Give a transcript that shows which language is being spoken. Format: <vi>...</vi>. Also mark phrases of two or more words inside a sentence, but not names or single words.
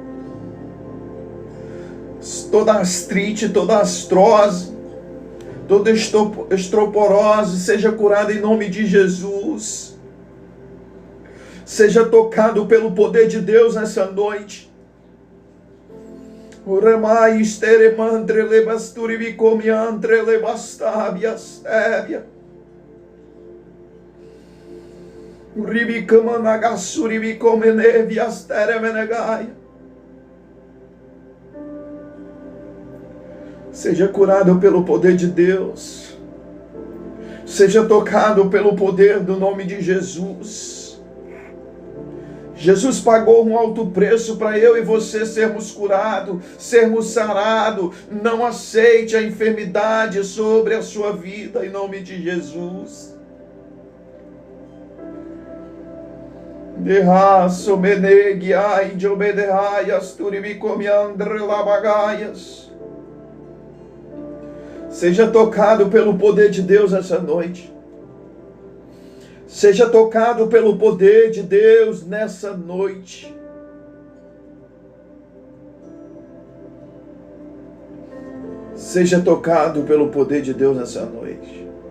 <pt>Toda artrite, toda astrose, toda estroporose, seja curada em nome de Jesus. Seja tocado pelo poder de Deus nessa noite. Uremai esteremantre lebasturi vicomiantre lebastabias tébia. Uribicamanagassuri vicomenevias teremenegaia. Seja curado pelo poder de Deus. Seja tocado pelo poder do nome de Jesus. Jesus pagou um alto preço para eu e você sermos curados, sermos sarados. Não aceite a enfermidade sobre a sua vida, em nome de Jesus. Derraço menegiai de obederaias, turibicomiandre labagaias. Seja tocado pelo poder de Deus essa noite. Seja tocado pelo poder de Deus nessa noite. Seja tocado pelo poder de Deus nessa noite.</pt>